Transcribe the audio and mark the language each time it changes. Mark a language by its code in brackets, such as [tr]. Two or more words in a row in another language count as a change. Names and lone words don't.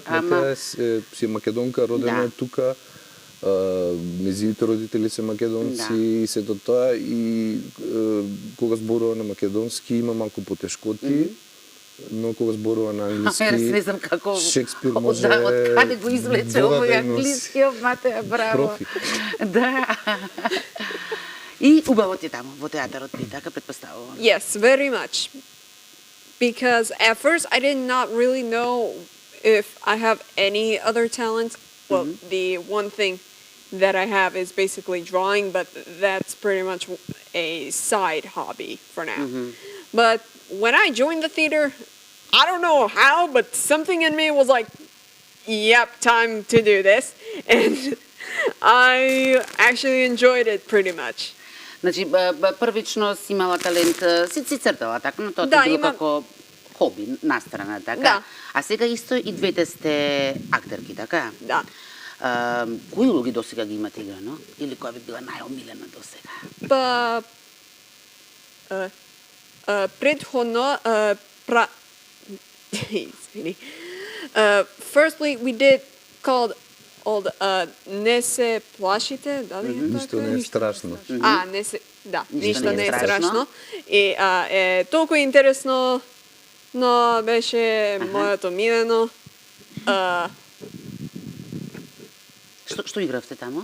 [mk] Матеја си македонка, родена е тука, незините родители се македонци и сето тоа, и кога зборува на македонски има малку потешкоти, но кога зборува на англиски, не знам како Шекспир може... Од каде го извлече овој англискиот, Матеја, браво. Профи. Да. И убаво ти таму, во театарот Пи, така предпоставувам. [en] Yes, very much. because at first I did not really know if I have any other talents. Well, the one thing that I have is basically drawing, but that's pretty much a side hobby for now. But when I joined the theater, I don't know how, but something in me was like, yep, time to do this. And I actually enjoyed it pretty much. [mk] Значи, првично си имала талент, си цртала, така, но тоа Да, ти било имам. како хоби, настрана, така? Да. А сега исто и двете сте актерки, така? Да. Кои улоги досега ги имате играно? Или која би била најомилена досега? Па, предходно, извини. [en] Firstly, we did called [mk] Не се плашите, дали е така? [bg] Нищо не е страшно. [mk] Не се, да, [bg] Нищо нищо не не е е страшно. страшно. [mk] И е толкова интересно, но беше моето милено. Што игравте тамо?